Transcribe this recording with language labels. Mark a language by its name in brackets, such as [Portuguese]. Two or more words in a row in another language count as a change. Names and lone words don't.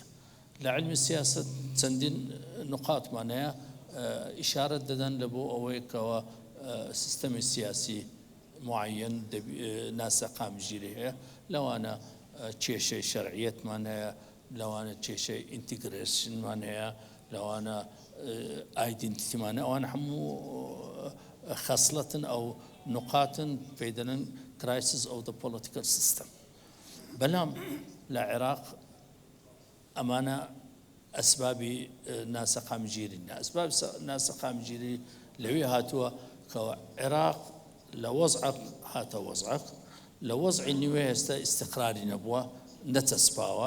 [Central Kurdish] لە علمی سیاست چەندین نقاطمان هەیە ئیشارەت دەدەن لە بۆ ئەوەی کەەوە سیستەمی سیاسی معەن ناسەقامگیری هەیە، لەوانە کێشەی شەرعیەتمان هەیە، لەوانە کێشەی ئینتیگرێشنمان هەیە، لەوانە ئایدنتیتیمانە، ئەوان هەموو خەسڵەتن ئەو نقاتن پێی دەڵێن [English] crisis of the political system. [Central Kurdish] بەڵام لە عێراق ئەمانە ئەسبابی ناسەقامگیری نە. ئەسباب ناسەقامگیری لەوێ هاتووە کە عێراق لە وەزعق هاتە وەزعق، لە وەزعی نوێ ئێستا ئیستقراری نەبووە، نەچەسپاوە.